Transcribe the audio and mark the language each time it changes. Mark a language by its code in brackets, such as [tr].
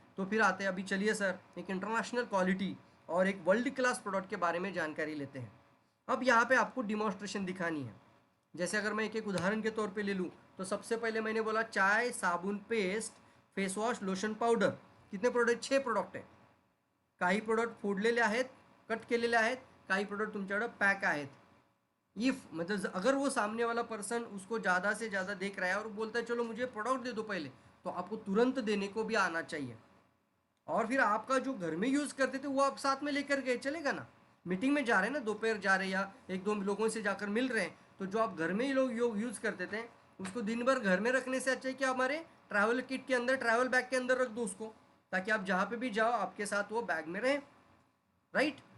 [hi] तो फिर आते हैं, अभी चलिए सर एक इंटरनेशनल क्वालिटी और एक वर्ल्ड क्लास प्रोडक्ट के बारे में जानकारी लेते हैं. अब यहाँ पे आपको डिमॉन्स्ट्रेशन दिखानी है. जैसे अगर मैं एक एक उदाहरण के तौर पे ले लूँ तो सबसे पहले मैंने बोला चाय, साबुन, paste, face wash, lotion, powder. कितने प्रोडक्ट? [mr] 6 प्रोडक्ट आहे. काही प्रोडक्ट फोडलेले आहेत, कट केलेले आहेत, काही प्रोडक्ट तुमच्याकडे पॅक आहेत. [hi] इफ मतलब अगर वो सामने वाला पर्सन उसको ज़्यादा से ज़्यादा देख रहा है और बोलता है चलो मुझे प्रोडक्ट दे दो पहले, तो आपको तुरंत देने को भी आना चाहिए. और फिर आपका जो घर में यूज़ करते थे वो आप साथ में लेकर गए, चलेगा ना? मीटिंग में जा रहे हैं ना, दोपहर जा रहे हैं या एक दो लोगों से जाकर मिल रहे हैं, तो जो आप घर में ही लोग यूज़ करते थे उसको दिन भर घर में रखने से अच्छा है कि हमारे ट्रैवल किट के अंदर, ट्रैवल बैग के अंदर रख दो उसको, ताकि आप जहाँ पे भी जाओ आपके साथ वो बैग में रहे. राइट.